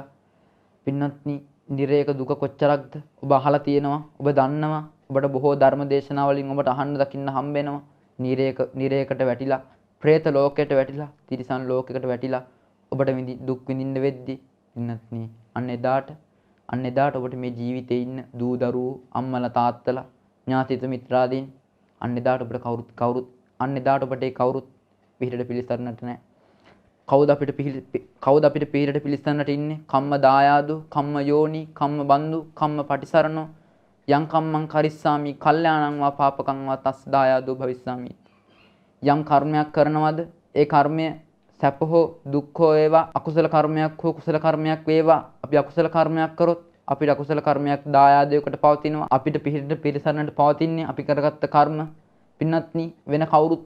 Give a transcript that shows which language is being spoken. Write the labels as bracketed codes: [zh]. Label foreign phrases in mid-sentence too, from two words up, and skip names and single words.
[si] පින්වත්නි නිරේක දුක කොච්චරක්ද ඔබ අහලා තියෙනවා ඔබ දන්නවා ඔබට බොහෝ ධර්ම දේශනා වලින් ඔබට අහන්න දකින්න හම්බ වෙනවා නිරේකට වැටිලා പ്രേත ලෝකයට වැටිලා තිරිසන් ලෝකයකට වැටිලා ඔබට දුක් විඳින්න වෙද්දි පින්වත්නි අන්න එදාට ඔබට මේ ජීවිතේ ඉන්න දූ දරුවෝ අම්මලා තාත්තලා ඥාතිත මිත්‍රාදීන් අන්න එදාට ඔබට කවුරුත් පිළිහිට පිළිසරන්නට නැහැ. කවුද අපිට පිළිහිට පිළිසරන්නට ඉන්නේ? [pi] කම්ම දායාදු, කම්ම යෝනි, කම්ම බන්දු, කම්ම පටිසරණෝ යං කම්මං කරිස්සාමි කල්යාණං වා පාපකං වා තස් දායාදෝ භවිස්සාමි. [si] යම් කර්මයක් කරනවද ඒ කර්මය සැප හෝ දුක් හෝ වේවා අකුසල කර්මයක් හෝ කුසල කර්මයක් වේවා අපි අකුසල කර්මයක් කරොත් අපිට අකුසල කර්මයක් දායාදයකට පවතිනවා අපිට පිළිහිට පිළිසරන්නට පවතින්නේ අපි කරගත්ත කර්ම පින්නත්නි වෙන කවුරුත්